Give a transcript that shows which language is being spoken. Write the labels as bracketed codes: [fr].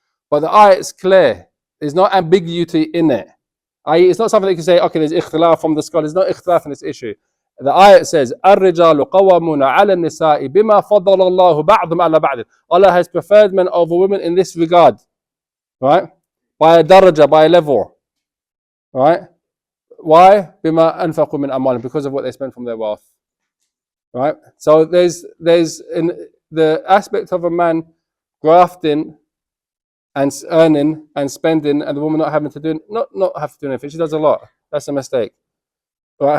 [en] But the ayah is clear. There's no ambiguity in it. It's not something that you can say, okay, there's ikhtilaf from the scholars. There's no ikhtilaf in this issue. The ayah says, [ar] الرجال قوامون على النساء بما فضل الله بعضهم على بعض. [en] Allah has preferred men over women in this regard, right? By a daraja, by a level, right? Why? [ar] بما أنفقوا من أموالهم, [en] because of what they spend from their wealth, right? So there's in the aspect of a man grafting and earning and spending, and the woman not having to do, not have to do anything. She does a lot. That's a mistake. Right?